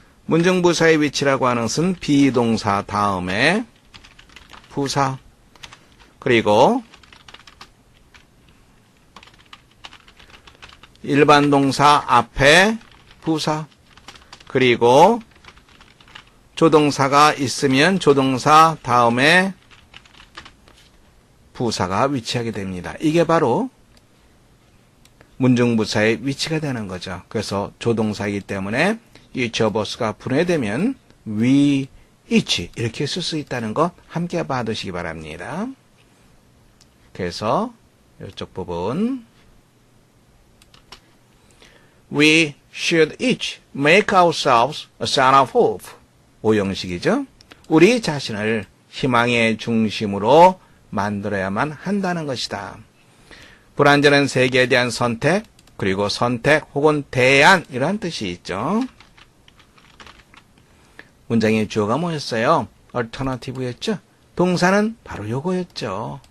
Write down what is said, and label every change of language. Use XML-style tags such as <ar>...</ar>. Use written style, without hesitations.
<ko>문중부사의 위치라고 하는 것은 비동사 다음에 부사 그리고 일반 동사 앞에 부사 그리고 조동사가 있으면 조동사 다음에 부사가 위치하게 됩니다. 이게 바로 문중부사의 위치가 되는 거죠. 그래서 조동사이기 때문에</ko> <en>each of us</en> <ko>가 분해되면</ko> <en>we each</en> <ko>이렇게 쓸 수 있다는 거 함께 봐두시기 바랍니다. 그래서 이쪽 부분</ko> <en>We should each make ourselves a sign of hope.</en> <ko>오형식이죠. 우리 자신을 희망의 중심으로 만들어야만 한다는 것이다. 불완전한 세계에 대한 선택, 그리고 선택 혹은 대안 이런 뜻이 있죠. 문장의 주어가 뭐였어요? alternative였죠. 동사는 바로 요거였죠.</ko>